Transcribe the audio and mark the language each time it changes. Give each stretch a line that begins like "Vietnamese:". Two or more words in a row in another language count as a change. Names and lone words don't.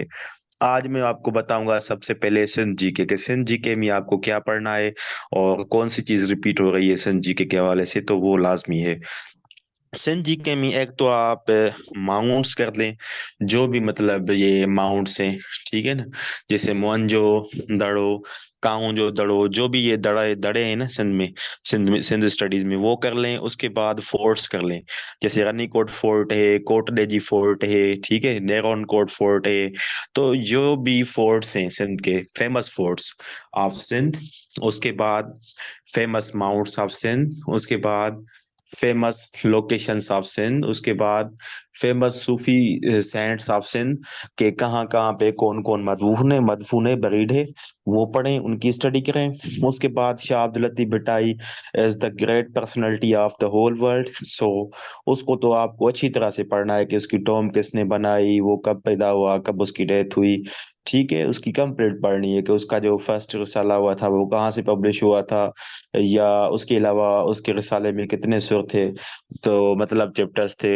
Urdu: آج میں آپ کو بتاؤں گا سب سے پہلے سندھ جی کے کے، سندھ جی کے میں آپ کو کیا پڑھنا ہے اور کون سی چیز ریپیٹ ہو رہی ہے سندھ جی کے کے حوالے سے، تو وہ لازمی ہے. سندھ جی کے میں ایک تو آپ ماؤنٹس کر لیں، جو بھی مطلب یہ ماؤنٹس ہیں، ٹھیک ہے نا. جیسے موہنجو دڑو، کاؤنجو دڑو, جو بھی یہ دڑے دڑے ہیں نا سندھ اسٹڈیز میں، وہ کر لیں. اس کے بعد فورٹس کر لیں، جیسے رانی کوٹ فورٹ ہے، کوٹ ڈیجی فورٹ ہے، ٹھیک ہے، نیرون کوٹ فورٹ ہے. تو جو بھی فورٹس ہیں سندھ کے,
English: famous forts of Sindh,
Urdu: اس کے بعد
English: famous mounts of Sindh,
Urdu: اس کے بعد
English: famous locations of Sindh,
Urdu: اس کے بعد
English: famous Sufi saints of Sindh
Urdu: کے کہاں کہاں پہ کون کون مدفون ہے بریڈ ہے، وہ پڑھیں، ان کی اسٹڈی کریں. اس کے بعد
English: शाह अब्दुल लतीफ भट्टाई is the great personality of the whole world.
Urdu: سو اس کو تو آپ کو اچھی طرح سے پڑھنا ہے کہ اس کی ٹوم کس نے بنائی، وہ کب پیدا ہوا، کب اس کی ڈیتھ ہوئی، ٹھیک ہے. اس کی کمپلیٹ پڑھنی ہے کہ اس کا جو فرسٹ رسالہ ہوا تھا وہ کہاں سے پبلش ہوا تھا، یا اس کے علاوہ اس کے رسالے میں کتنے سر تھے، تو مطلب چیپٹرز تھے.